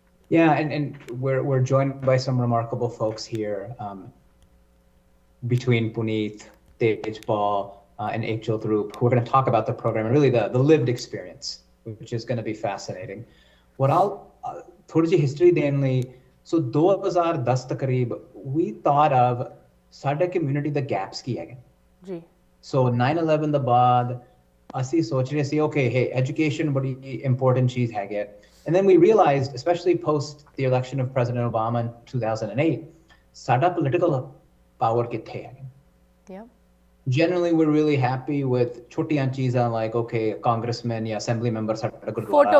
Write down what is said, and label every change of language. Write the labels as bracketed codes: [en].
[en] Yeah, and we're joined by some remarkable folks here, between Puneet, Tejpal, and Ekjal Dhrup, who are going to talk about the program and really the lived experience, which is going to be fascinating. What I'll [pa] ਥੋੜੀ ਜਿਹੀ history ਦੇਣ ਲਈ, ਸੋ 2010 ਤਕਰੀਬ [en] we thought of [pa] ਸਾਡੇ community ਦੇ gaps ਕੀ ਹੈਗੇ ਜੀ। ਸੋ 9/11 ਤੋਂ ਬਾਅਦ ਅਸੀਂ ਸੋਚ ਰਹੇ ਸੀ [en] okay hey education ਬੜੀ important [pa] ਚੀਜ਼ ਹੈਗੀ [en] and then we realized especially post the election of President Obama in 2008 ਸਾਡਾ political power [pa] ਕਿੱਥੇ ਹੈਗਾ। [en] Yep. Generally we're really happy with [pa] ਛੋਟੀਆਂ ਚੀਜ਼ਾਂ [en] like okay congressman ਜਾਂ assembly member [pa] ਸਾਡਾ ਗੁਰਦੁਆਰਾ